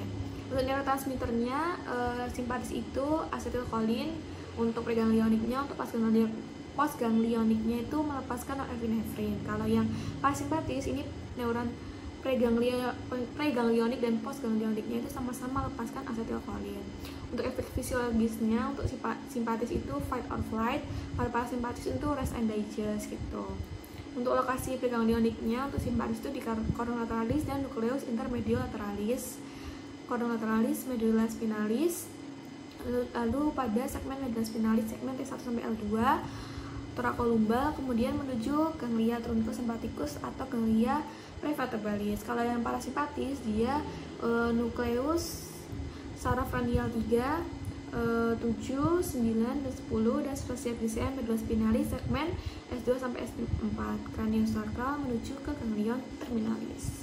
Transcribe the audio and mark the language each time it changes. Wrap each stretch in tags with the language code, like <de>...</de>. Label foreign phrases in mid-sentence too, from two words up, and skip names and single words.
<id>Untuk neurotransmitternya, simpatis itu asetilkolin, untuk preganglioniknya, untuk postganglioniknya itu melepaskan norepinefrin. Kalau yang parasimpatis ini neuron preganglionik dan postganglioniknya itu sama-sama lepaskan asetilkolin. Untuk efek fisiologisnya, untuk simpatis itu</id> <en>fight or flight,</en> <id>kalau parasimpatis itu</id> <en>rest and digest</en> <id>gitu. Untuk lokasi preganglioniknya, untuk simpatis itu di</id> <la>cordon lateralis</la> <id>dan</id> <la>nucleus intermediolaterales, cordon lateralis, medulla spinalis.</la> <id>Lalu pada segmen</id> <la>medulla spinalis,</la> <id>segmen T1 sampai L2, thoracolumbar, kemudian menuju</id> <la>ganglia trunkus sympathicus</la> <id>atau</id> <la>ganglia prevertebralis.</la> <id>Kalau yang parasimpatis dia nucleus sarafranial 3, 7, 9, dan 10, dan spesies GCM</id> <la>medulla spinalis</la> <id>segmen S2 sampai S4, craniosacral menuju ke</id> <la>ganglion terminalis.</la>